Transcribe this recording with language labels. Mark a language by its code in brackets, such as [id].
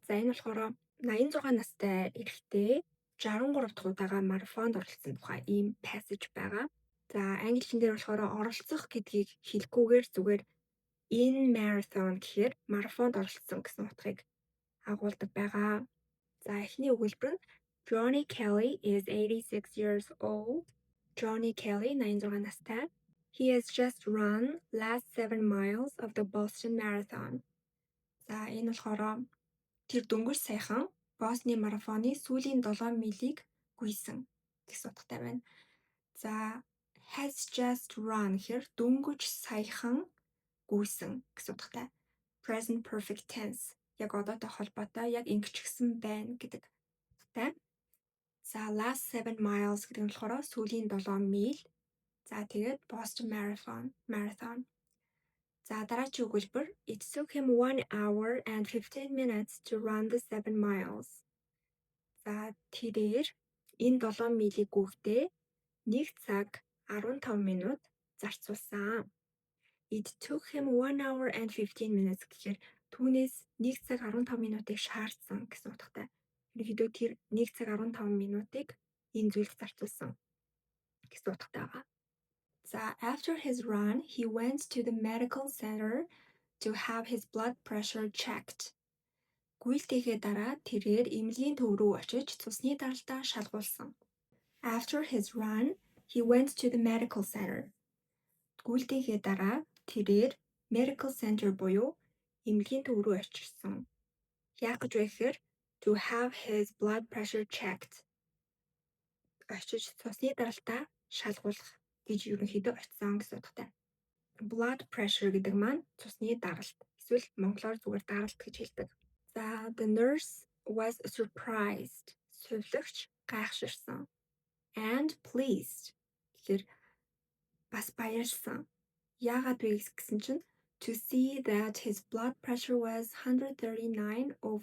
[mn] За энэ болохоор 86 настай эрэгтэй 63 дахь удаага марафонд оролцсон тухай ийм passage байгаа. За англи хэлэн дээр болохоор оролцох гэдгийг хэлэхгүйгээр зүгээр [en] in marathon [mn] гэхээр марафонд оролцсон гэсэн утгыг агуулдаг байгаа. За эхний өгүүлбэр нь [en] Johnny Kelly is 86 years old. [mn] Johnny Kelly 86 настай. [en] He has just run last 7 miles of the Boston Marathon. [mn] За энэ болохоор тэр дөнгөж саяхан Бостны марафоны сүүлийн 7 милийг гүйсэн гэсэн утгатай байна. За [en] has just run [mn] гэхээр дөнгөж саяхан гүйсэн гэсэн утгатай. [en] Present perfect tense [mn] яг одоотой холбоотой яг ингэчихсэн байна гэдэг утгатай. За [en] last 7 miles [mn] гэдэг нь болохоор сүүлийн 7 миль. За тэгээд Boston Marathon. За дараагийн өгүүлбэр [en] It took him 1 hour and 15 minutes to run the 7 miles. [mn] За тэрээр энэ 7 милийг гүйхдээ 1 цаг 15 минут зарцуулсан. [en] It took him 1 hour and 15 minutes [mn] гэхээр түүнээс 1 цаг 15 минутыг шаардсан гэсэн утгатай. Ерөнхийдөө тэр 1 цаг 15 минутыг энэ зүйлд зарцуулсан гэсэн утгатай байгаа. [en] За after his run, he went to the medical center to have his blood pressure checked. [mn] Гүйлтийнхээ дараа тэрээр эмнэлгийн төв рүү очиж цусны даралтаа шалгуулсан. [en] After his run, he went to the medical center. [mn] Гүйлтийнхээ дараа тэрээр medical center буюу эмнэлгийн төв рүү очирсан. Яах гэж вэ гэхээр [en] to have his blood pressure checked. [mn] Очиж цусны даралтаа шалгуулах гэж ерөнхийдөө очисон гэсэн утгатай. Blood pressure гэдэг маань цусны даралт. Эсвэл монголоор зүгээр даралт гэж хэлдэг. [en] За the nurse was surprised. [mn] Сувилагч гайхширсан. [en] And pleased. [mn] Тэгэхээр бас баярлсан. Яагаад вэ гэсэн чинь [en] to see that his blood pressure was 139/84.